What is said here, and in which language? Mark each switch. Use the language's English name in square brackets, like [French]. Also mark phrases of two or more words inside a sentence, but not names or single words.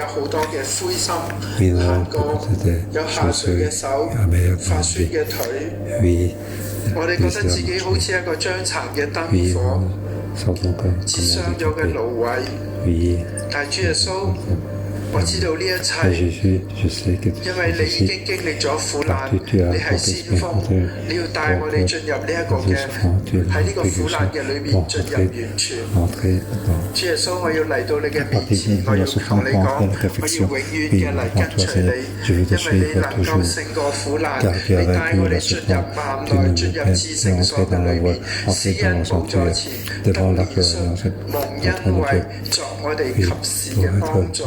[French] Oui, nous avons beaucoup de choses améliorées dans notre vie. Oui, oui, nous sentons comme handicapés. Oui, [Cantonese] 我知道呢一切， [French] Jésus, je sais que [Cantonese] 因為你已經經歷咗苦難，你係先鋒，你要帶我哋進入呢一個嘅喺呢個苦難嘅裏面進入完全。主耶穌，我要嚟到你嘅面前，我要同你講，我要永遠嘅嚟跟隨你，因為你能夠勝過苦難，你帶我哋進入萬內，進入至聖所嘅裏面，施恩寶座前，更要信蒙恩惠，作我哋及時嘅幫助。